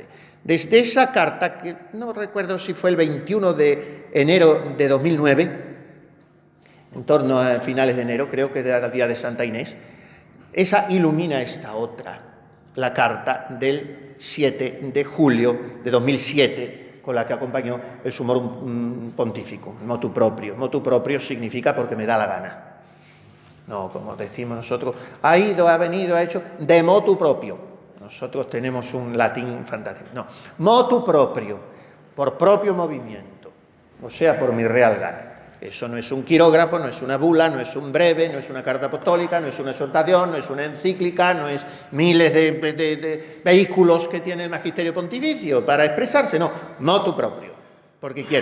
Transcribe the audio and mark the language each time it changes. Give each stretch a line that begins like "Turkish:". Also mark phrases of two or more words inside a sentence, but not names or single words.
Spanish: Desde esa carta, que no recuerdo si fue el 21 de enero de 2009, en torno a finales de enero, creo que era el día de Santa Inés, esa ilumina esta otra, la carta del 7 de julio de 2007, con la que acompañó el sumorum pontificum,
Latin: motu proprio. Motu proprio
Spanish: significa porque me da la gana. No, como decimos nosotros, ha ido, ha venido, ha hecho, de motu propio. Nosotros tenemos un latín fantástico. No,
Latin: motu proprio,
Spanish: por propio movimiento, o sea, por mi real gana. Eso no es un quirógrafo, no es una bula, no es un breve, no es una carta apostólica, no es una exhortación, no es una encíclica, no es miles de vehículos que tiene el magisterio pontificio para expresarse, no,
Latin: motu proprio,
Spanish: porque quiero.